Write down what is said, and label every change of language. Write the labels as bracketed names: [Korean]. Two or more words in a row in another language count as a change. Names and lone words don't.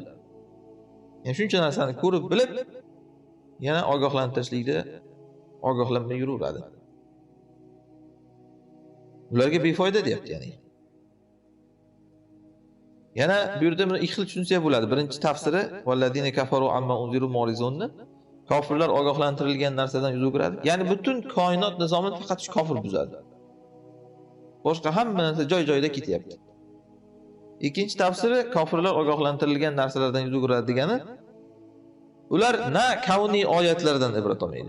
[Uzbek] Ya'ni shuncha narsani ko'rib, bilib, yana ogohlantirishlikda ogohlanmay yuraveradi. Ularga befoyda deyapti ya'ni. Yana bu yerda buni ikki xil tushunsak bo'ladi. Birinchi tafsiri [Arabic] "والذين كفروا عما أنذروا معرضون" [Uzbek] ni kofirlar ogohlantirilgan narsadan yuz o'giradi. Ya'ni butun koinot nizomini faqat shu kofir buzadi. Boshqa hamma narsa joy-joyida ketyapti. Ikkinchi tafsiri kofirlar ogohlantirilgan narsalardan yuz o'giradi degani, ular na kavniy oyatlardan ibrat olmaydi.